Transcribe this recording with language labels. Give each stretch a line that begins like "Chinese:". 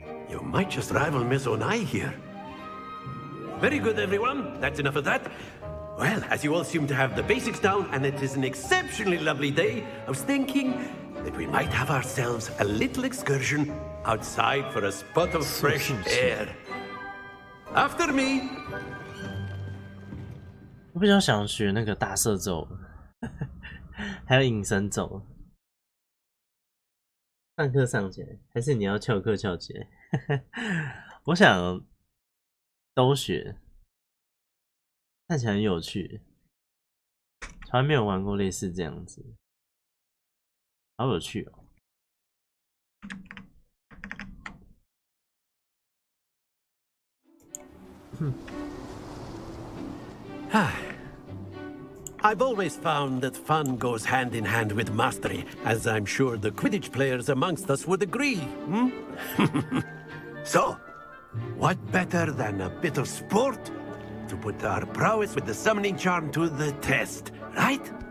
English: You might just rival Miss Onai here. Very good, everyone. That's enough of that. Well, as you all seem to have the basics down, and it is an exceptionally lovely day, I was thinking that we might have ourselves a little excursion outside for a spot of fresh air. After me.
Chinese: 我比较想学那个大射咒，还有隐身咒。上课上起来，还是你要翘课翘起来？我想都学，看起来很有趣，从来没有玩过类似这样子，好有趣哦！
English: I've always found that fun goes hand in hand with mastery, as I'm sure the Quidditch players amongst us would agree. So, what better than a bit of sport to put our prowess with the summoning charm to the test, right?